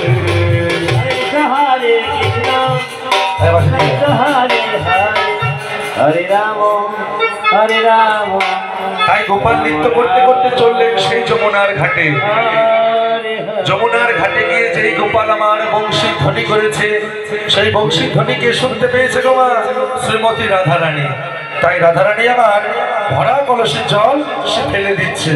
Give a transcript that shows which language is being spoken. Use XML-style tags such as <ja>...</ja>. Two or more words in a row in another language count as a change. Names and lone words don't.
<sa>हरे कृष्ण हरे हरे हरे राम हरे राम।</sa> <bn>তাই গোপাল নৃত্য করতে করতে চললেন সেই যমুনার ঘাটে। যমুনার ঘাটে গিয়ে যেই গোপাল আমার বংশী ধ্বনি করেছে, সেই বংশী ধ্বনিকে শুনতে পেয়েছে গো মা শ্রীমতী রাধারানী। তাই রাধারানী আমার ভরা কলসের জল সে ফেলে দিচ্ছে।</bn>